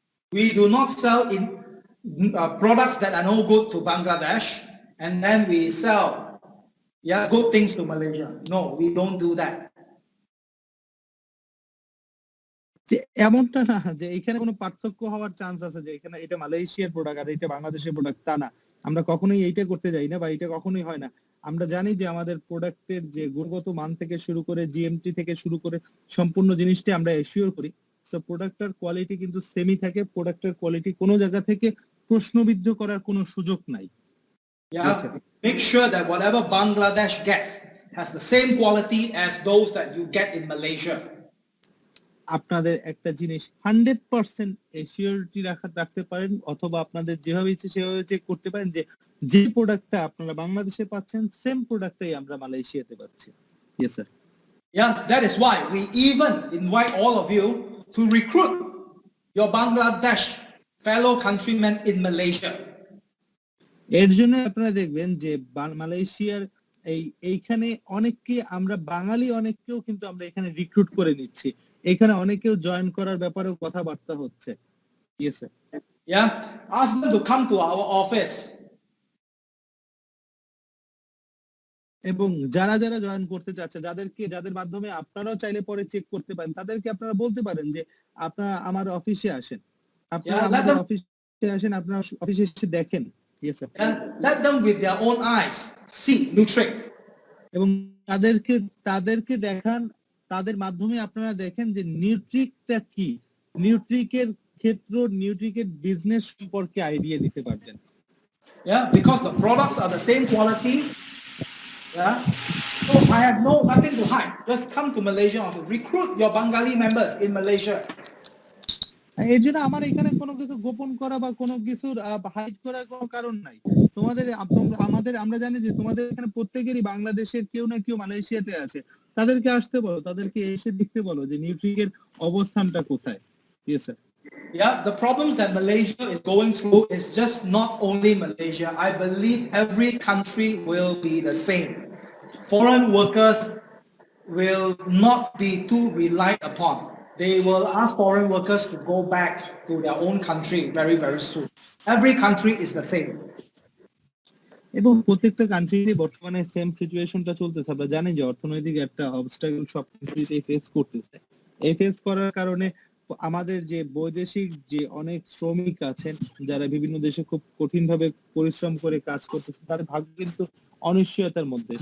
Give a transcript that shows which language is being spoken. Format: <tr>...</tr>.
<en>We do not sell in products that are no good to Bangladesh and then we sell good things to Malaysia. No, we don't do that.</en> <bn>যে এমনটা না যে এখানে কোনো পার্থক্য হওয়ার chance আছে যে এখানে এটা মালয়েশিয়ার প্রোডাক্ট আর এটা বাংলাদেশের প্রোডাক্ট, তা না, আমরা কখনোই এইটা করতে যাই না বা এটা কখনোই হয় না। আমরা জানি যে আমাদের প্রোডাক্টের যে গুণগত মান থেকে শুরু করে জিএমটি থেকে শুরু করে সম্পূর্ণ জিনিসটি আমরা এশিওর করি, সো প্রোডাক্টের কোয়ালিটি কিন্তু সেমই থাকে, প্রোডাক্টের কোয়ালিটি কোনো জায়গা থেকে প্রশ্নবিদ্ধ করার কোনো সুযোগ নাই।</bn> <en>Yeah, make sure that whatever Bangladesh gets has the same quality as those that you get in Malaysia.</en> <bn>আপনাদের একটা জিনিস 100% এশিওরিটি রাখতে পারেন অথবা আপনাদের যেভাবে ইচ্ছে সেভাবে চেক করতে পারেন যে যে প্রোডাক্টটা আপনারা বাংলাদেশে পাচ্ছেন সেম প্রোডাক্টটাই আমরা মালয়েশিয়াতে পাচ্ছি।</bn> <en>Yes sir. Yeah, that is why we even invite all of you to recruit your Bangladesh fellow countrymen in Malaysia.</en> <bn>এর জন্য আপনারা দেখবেন যে মালয়েশিয়ার এইখানে অনেককে আমরা বাঙালি অনেককেও কিন্তু আমরা এখানে রিক্রুট করে নিচ্ছি, এখানে অনেকেও জয়েন করার ব্যাপারেও কথাবার্তা হচ্ছে।</bn> <en>Yes sir. Yeah, ask them to come to our office.</en> <bn>এবং যারা যারা জয়েন করতে চাচ্ছে, যাদের মাধ্যমে আপনারাও চাইলে পরে চেক করতে পারেন, তাদেরকে আপনারা বলতে পারেন যে আপনারা আমার অফিসে আসেন, আপনারা আমাদের অফিসে আসেন, আপনারা অফিসে এসে দেখেন।</bn> <en>Yes sir. Let them with their own eyes see Nutric.</en> <bn>এবং তাদেরকে দেখান তাদের মাধ্যমে আপনারা দেখেন যে নিউট্রিকটা কি, নিউট্রিকের ক্ষেত্র, নিউট্রিকের বিজনেস সম্পর্কে আইডিয়া দিতে পারবেন।</bn> <en>Yeah, because the products are the same quality. Yeah. So I have nothing to hide. Just come to Malaysia or to recruit your Bengali members in Malaysia.</en> <bn>এর জন্য আমার এখানে কোনো কিছু গোপন করা বা কোনো কিছুর হাইড করার কোনো কারণ নাই। তোমাদের আমরা জানি যে তোমাদের এখানে প্রত্যেকেরই বাংলাদেশের কেউ না কেউ মালয়েশিয়াতে আছে, তাদেরকে আসতে বলো, তাদেরকে এসে দেখতে বলো যে নিউট্রিকের অবস্থানটা কোথায়।</bn> <en>Yes sir. Yeah, the problems that Malaysia is going through is just not only Malaysia. I believe every country will be the same. Foreign workers will not be too relied upon. They will ask foreign workers to go back to their own country very, very soon. Every country is the same.</en> <bn>এবং প্রত্যেকটা কান্ট্রিতে বর্তমানে same সিচুয়েশনটা চলতেছে। আমরা জানি যে অর্থনৈতিক একটা অবস্ট্রাগল সব কান্ট্রিতে ফেস করতেছে। এই ফেস করার কারণে আমাদের যে বৈদেশিক যে অনেক শ্রমিক আছেন যারা বিভিন্ন দেশে খুব কঠিনভাবে পরিশ্রম করে কাজ করতেছে, তার ভাগ্য কিন্তু অনিশ্চয়তার মধ্যে।</bn>